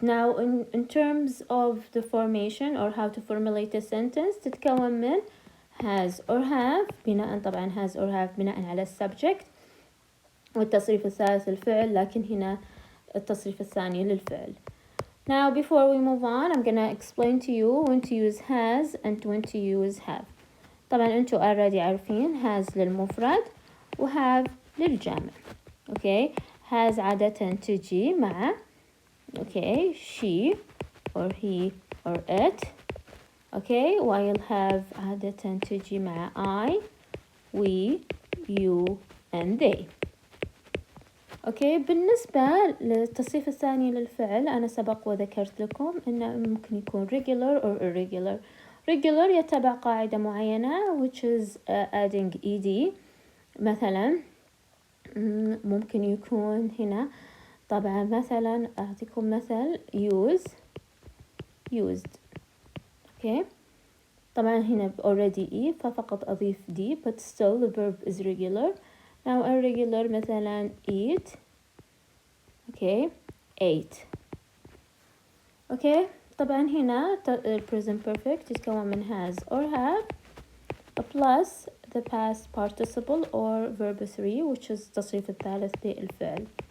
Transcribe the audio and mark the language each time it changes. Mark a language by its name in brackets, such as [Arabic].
[English] Now in terms of the formation or how to formulate a sentence, [Arabic] تتكون من has or have، بناء طبعا has or have بناء على السبجكت، والتصريف الثالث الفعل، لكن هنا التصريف الثاني للفعل. [English] Now before we move on, I'm gonna explain to you when to use has and when to use have. [Arabic] طبعا انتوا already عارفين has للمفرد و have للجمع. [English] Okay, has [Arabic] عادة تجي مع [English] okay she or he or it. Okay, while have [Arabic] عادة تجي مع [English] I, we, you and they. [Arabic] اوكي، بالنسبة للتصريف الثاني للفعل أنا سبق وذكرت لكم إنه ممكن يكون [English] regular or irregular. regular [Arabic] يتبع قاعدة معينة [English] which is adding ed. [Arabic] مثلا ممكن يكون هنا طبعا مثلا أعطيكم مثل used. اوكي، طبعا هنا [English] already e ففقط أضيف d but still the verb is regular. Now irregular مثلا eat. Okay, ate. Okay, [Arabic] طبعا هنا [English] present perfect [Arabic] يتكون من [English] has or have plus the past participle or verb 3 which is [Arabic] التصريف الثالث للفعل.